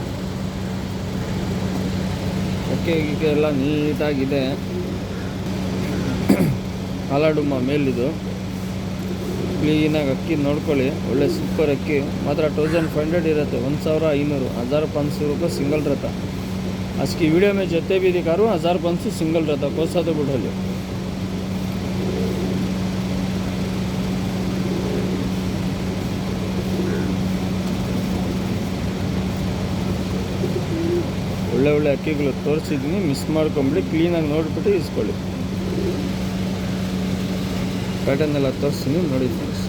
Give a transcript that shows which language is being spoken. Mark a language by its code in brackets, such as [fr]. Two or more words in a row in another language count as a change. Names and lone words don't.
[kn] ಅಕ್ಕಿ ಎಲ್ಲ ನೀಟಾಗಿದೆ. ಕಾಲಾ ಡುಮ್ಮ ಮೇಲಿದು ಕ್ಲೀನಾಗಿ ಅಕ್ಕಿ ನೋಡ್ಕೊಳ್ಳಿ. ಒಳ್ಳೆ ಸೂಪರ್ ಅಕ್ಕಿ. ಮಾತ್ರ 1500 ಇರುತ್ತೆ, 1500, 1500 ರೂಪಾಯಿ [hi] सिंगल रहता. आज की वीडियो में जितने भी दिखा रहा हूँ 1500 सिंगल रहता. कौन सा तो बुढ़ा लो. [kn] ಒಳ್ಳೆ ಒಳ್ಳೆ ಅಕ್ಕಿಗಳು ತೋರಿಸಿದ್ದೀನಿ, ಮಿಸ್ ಮಾಡ್ಕೊಂಬಿಡಿ. ಕ್ಲೀನಾಗಿ ನೋಡಿಬಿಟ್ಟು ಇಸ್ಕೊಳ್ಳಿ. ಪ್ಯಾಟರ್ನ್ ಎಲ್ಲ ತೋರಿಸ್ತೀನಿ ನೋಡಿ ಫ್ರೆಂಡ್ಸ್.